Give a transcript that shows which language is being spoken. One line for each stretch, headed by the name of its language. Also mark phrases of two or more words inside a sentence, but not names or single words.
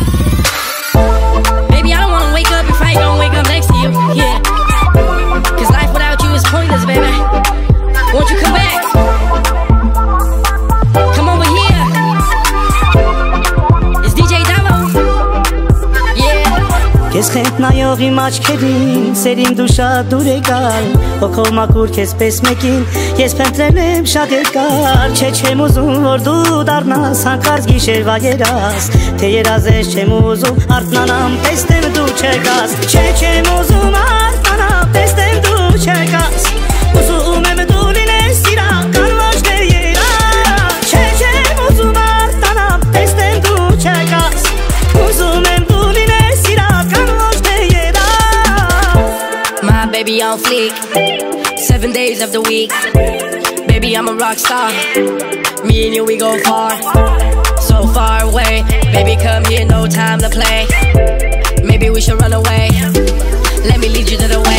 English: Baby, I don't wanna wake up if I ain't gonna wake up next to you. Yeah. Cause life without you is pointless, baby. Won't you come back? Come over here. It's DJ Damo. Yeah.
Armenian: Քեզ խենթ նայող im aչքերին, սերիմ դու շատ դուր եկար, հոգով մաքուր քեզ պես մեկին, ես փնտրել եմ շատ երկար, չեմ ուզում որ դու դառնաս հանկարծ գիշերվա երաս, թե երազես չեմ ուզում արթնանամ տեսնեմ դու չեկաս, չեմ ուզում արթնանամ տեսնեմ դու չեկաս, ուզում եմ դու լինես իրական ոչ թե երաս, չեմ ուզում արթնանամ տեսնեմ դու չեկաս, ուզում եմ դու լինես իրական ոչ թե երաս.
English: My baby on fleek, 7 days of the week. Baby, I'm a rock star. Me and you, we go far, so far away. Baby, come here, no time to play. Maybe we should run away. Let me lead you to the way.